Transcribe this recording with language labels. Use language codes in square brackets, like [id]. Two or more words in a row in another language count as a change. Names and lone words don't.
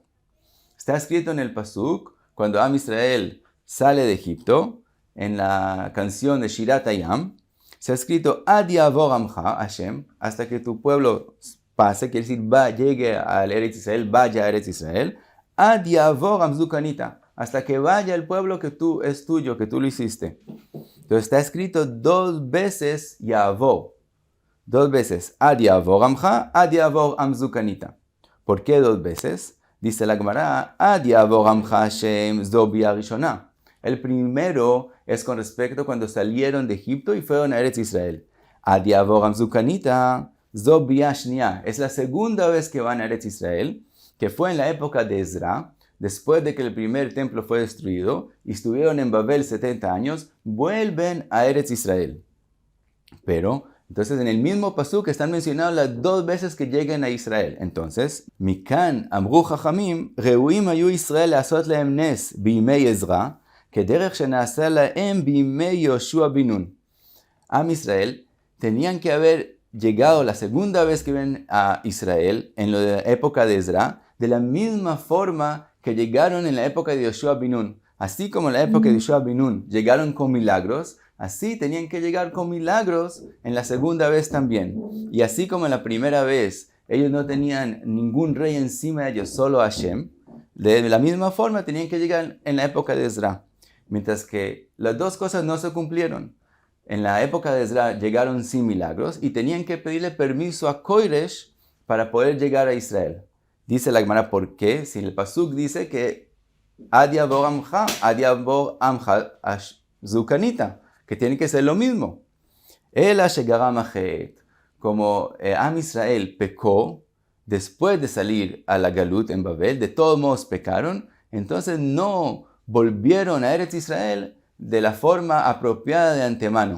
[es] Está escrito en el Pasuk, cuando Am Israel sale de Egipto, en la canción de Shirat Hayam, se ha escrito [he] עד יעבר עמך ה, [es] hasta que tu pueblo pase, quiere decir, llegue al Eretz Israel, vaya a Eretz Israel, [he] עד יעבר עם זו קנית, [es] hasta que vaya el pueblo que es tuyo, que tú lo hiciste. Entonces está escrito 2 veces yavor. 2 veces, [he] עד יעבר עמך, עד יעבר עם זו קנית. [es] ¿Por qué 2 veces? Dice la Gemara, [he] עד יעבר עמך ה' זו ביאה ראשונה. [es] El primero es con respecto cuando salieron de Egipto y fueron a Eretz Israel. [he] עד יעבר עם זו קנית, זו ביאה שנייה. [es] Es la segunda vez que van a Eretz Israel, que fue en la época de Ezra, después de que el primer templo fue destruido, y estuvieron en Babel 70 años, vuelven a Eretz Israel. Pero, entonces en el mismo pasuk están mencionadas las 2 veces que lleguen a Israel. Entonces, [he] מכאן אמרו חכמים, ראויים היו ישראל לעשות להם נס בימי עזרא, כדרך שנעשה להם בימי יהושע בן נון. [es] Am Israel tenían que haber llegado la segunda vez que ven a Israel en la época de Ezra, de la misma forma que llegaron en la época de Yoshua bin Nun. Así como en la época de Yoshua bin Nun llegaron con milagros, así tenían que llegar con milagros en la segunda vez también. Y así como en la primera vez ellos no tenían ningún rey encima de ellos, solo Hashem, de la misma forma tenían que llegar en la época de Ezra. Mientras que las 2 cosas no se cumplieron. En la época de Ezra llegaron sin milagros y tenían que pedirle permiso a Koresh para poder llegar a Israel. Dice la Gemara, ¿por qué? Si el pasuk dice que [he] עד יעבר עמך זו קנית, [es] que tiene que ser lo mismo. [he] אלא שגרם החטא, [es] como Am Israel pecó después de salir a la Galut en Babel, de todos modos pecaron, entonces no volvieron a Eretz Israel de la forma apropiada de antemano.